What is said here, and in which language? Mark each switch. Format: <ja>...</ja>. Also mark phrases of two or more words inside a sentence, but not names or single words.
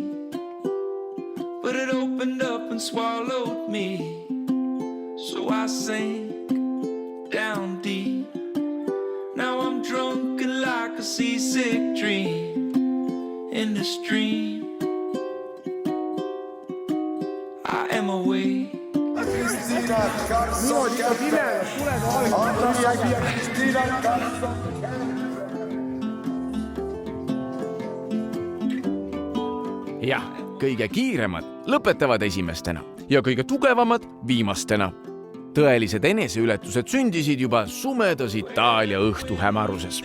<en>But it opened up and swallowed me, so I sank down deep. Now I'm drunk and like a seasick dream in the stream. I am awake.</en> <et>Cristina Carson Anna ja Cristina Carson. jah, kõige kiiremad lõpetavad esimestena ja kõige tugevamad viimastena. Tõelised eneseületused sündisid juba sumedas Itaalia õhtu hämaruses.</et>